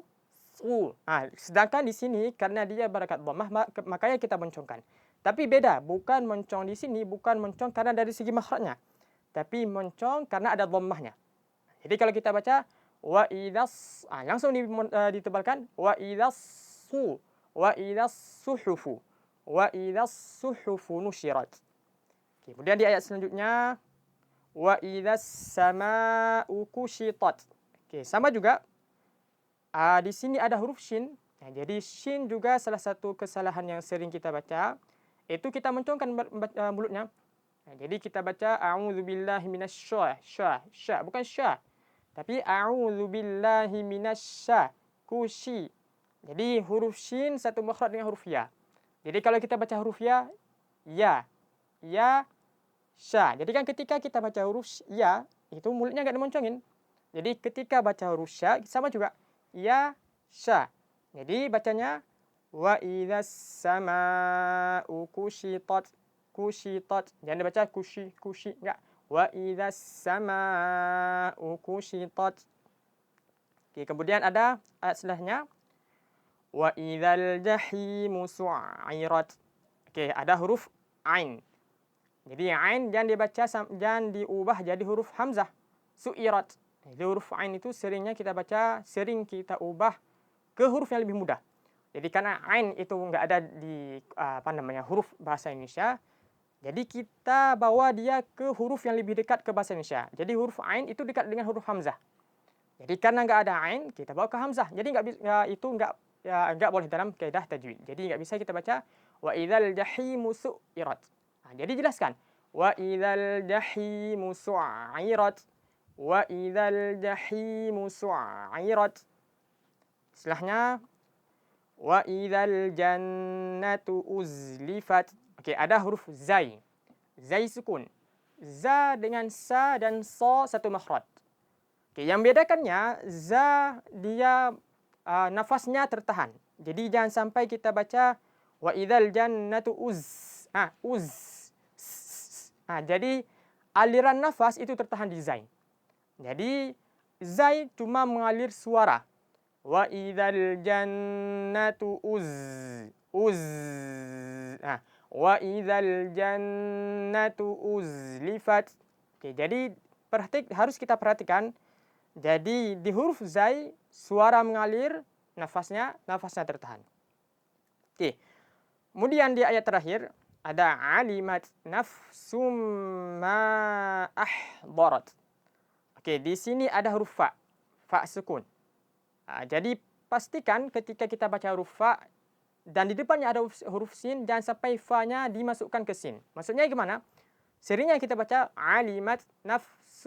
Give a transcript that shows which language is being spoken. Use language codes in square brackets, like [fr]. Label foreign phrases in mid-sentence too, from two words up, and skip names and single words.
[id] Sedangkan di sini karena dia barakat dhammah makanya kita mencongkan. Tapi beda, bukan mencong di sini, bukan mencong karena dari segi makhrajnya. Tapi mencong karena ada dhammahnya. Jadi kalau kita baca [ar] وإذا الص, [id] langsung ditebalkan [ar] وإذا الصحف. وإذا الصحف نشرت. [id] Kemudian di ayat selanjutnya [ar] وإذا السماء كشطت. [id] Sama juga. Di sini ada huruf shin. Jadi shin juga salah satu kesalahan yang sering kita baca. Itu kita mencongkan mulutnya. Jadi kita baca [ar] أعوذ بالله من الش [id] bukan sya. Tapi [ar] أعوذ بالله من الش [id] Jadi huruf shin satu makhraj dengan huruf ya. Jadi kalau kita baca huruf ya, sya. Jadi kan ketika kita baca huruf ya, itu mulutnya enggak dimoncongin. Jadi ketika baca huruf sya sama juga ya, sya. Jadi bacanya [ar] وإذا السماء كشطت. [id] Jangan dibaca kushi enggak. [ar] وإذا السماء كشطت. [id] Kemudian ada ayat setelahnya [ar] وإذا الجحيم سعرت. [id] Ada huruf ain. Jadi ain jangan diubah jadi huruf hamzah. Su'irat. Jadi huruf ain itu sering kita ubah ke huruf yang lebih mudah. Jadi karena ain itu enggak ada di huruf bahasa Indonesia, jadi kita bawa dia ke huruf yang lebih dekat ke bahasa Indonesia. Jadi huruf ain itu dekat dengan huruf hamzah. Jadi karena enggak ada ain, kita bawa ke hamzah. Jadi enggak boleh dalam kaidah tajwid. Jadi enggak bisa kita baca [ar] وإذا الجحيم سعرت. [id] Jadi jelaskan [ar] وإذا الجحيم سعرت. وإذا الجحيم سعرت. [id] Setelahnya [ar] وإذا الجنة أزلفت. [id] Ada huruf zai. Zai sukun. Za dengan sa dan so satu makhraj. Yang membedakannya za dia nafasnya tertahan. Jadi jangan sampai kita baca [ar] وإذا الجنة [id] jadi aliran nafas itu tertahan di zai. Jadi zai cuma mengalir suara. [ar] وإذا الجنة وإذا الجنة أزلفت. [id] Jadi harus kita perhatikan. Jadi di huruf zai suara mengalir, nafasnya tertahan. Oke. Kemudian di ayat terakhir ada [ar] علمت نفس ما أحضرت. [id] Oke, di sini ada huruf fa sukun. Jadi pastikan ketika kita baca huruf fa dan di depannya ada huruf sin, jangan sampai fa-nya dimasukkan ke sin. Maksudnya gimana? Seringnya kita baca [ar] علمت نفس.